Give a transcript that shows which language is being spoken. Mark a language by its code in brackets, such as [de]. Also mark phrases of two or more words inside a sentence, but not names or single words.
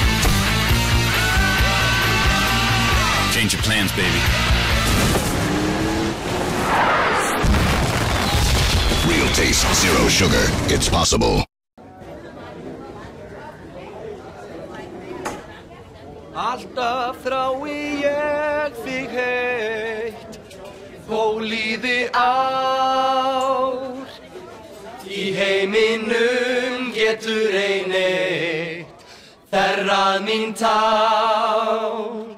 [en] Change your plans, baby. taste, zero sugar. It's possible. [is] Alltaf þrái ég þig heitt, þó líði ár. Í heiminum getur ei neitt þerrað mín tár.